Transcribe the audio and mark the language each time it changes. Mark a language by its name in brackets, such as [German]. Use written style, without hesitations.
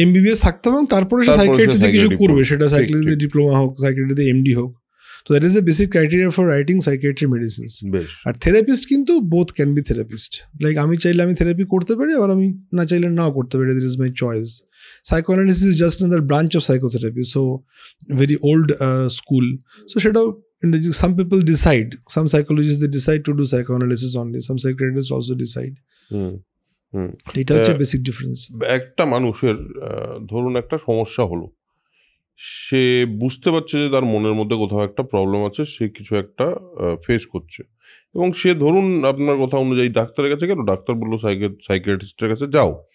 [Bangla] MBBS থাকতে হবে, তারপরে সে সাইকিয়াট্রিতে কিছু করবে, সেটা সাইকিয়াট্রিতে ডিপ্লোমা হোক, সাইকিয়াট্রিতে এমডি হোক। [English] তো that is the basic criteria for writing psychiatry medicines. [Bangla] বেশ। আর থেরাপিস্ট কিন্তু both can be therapist, like আমি চাইলে আমি থেরাপি করতে পারি, আবার আমি না চাইলে নাও করতে পারি, this is my choice. [English] Psychoanalysis is just another branch of psychotherapy, so very old school. So সেটাও some people decide, some psychologists they decide to do psychoanalysis only, some psychiatrists also decide. [Bangla] এটা হচ্ছে basic difference. একটা মানুষের ধরুন একটা সমস্যা হলো, সে বুঝতে পারছে যে তার মনের মধ্যে কোথাও একটা প্রবলেম আছে, সে কিছু একটা ফেস করছে, এবং সে ধরুন আপনার কথা অনুযায়ী ডাক্তারের কাছে গেল, ডাক্তার বললো সাইকিয়াট্রিস্টের কাছে যাও।